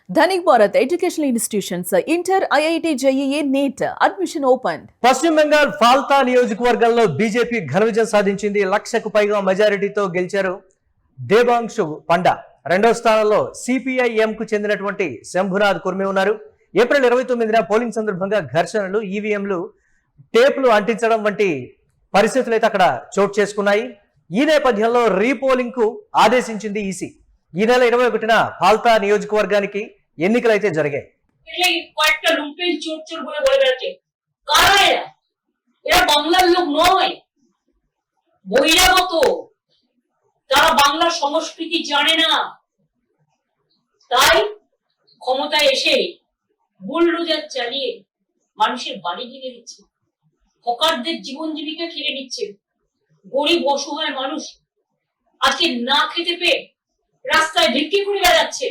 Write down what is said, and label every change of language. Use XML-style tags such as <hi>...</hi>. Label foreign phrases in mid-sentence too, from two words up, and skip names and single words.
<en>Dhanik Bharat Educational Institutions, Inter, IIT, JEE, NEET, admission opened.</en> <te>పశ్చిమ బెంగాల్ ఫాల్తా నియోజకవర్గంలో బీజేపీ ఘన విజయం సాధించింది. 1,00,000కు పైగా మెజారిటీతో గెలిచారు. దేవాంశు పండా రెండో స్థానంలో సిపిఐఎం కు చెందినటువంటి శంభునాథ్ కుర్మి ఉన్నారు. ఏప్రిల్ 29న పోలింగ్ సందర్భంగా ఘర్షణలు, ఈవీఎంలు, టేపులు అంటించడం వంటి పరిస్థితులు అయితే అక్కడ చోటు చేసుకున్నాయి. ఈ నేపథ్యంలో రీపోలింగ్ కు ఆదేశించింది ఈసీ. ఈ నెల 21న ఫాల్తా నియోజకవర్గానికి ఎన్నికలు అయితే జరిగాయి.</te> <bn>বাংলার লোক নয়, বহিরাগত, তারা বাংলার সংস্কৃতি জানে না, তাই ক্ষমতায় এসে বুলডোজার চালিয়ে মানুষের বাড়ি ভেঙে দিচ্ছে, হকারদের জীবন জীবিকা খেলে নিচ্ছে, গরিব অসহায় মানুষ আজকে না খেতে পেয়ে রাস্তায় ভিক্ষে করে বেড়াচ্ছে।</bn>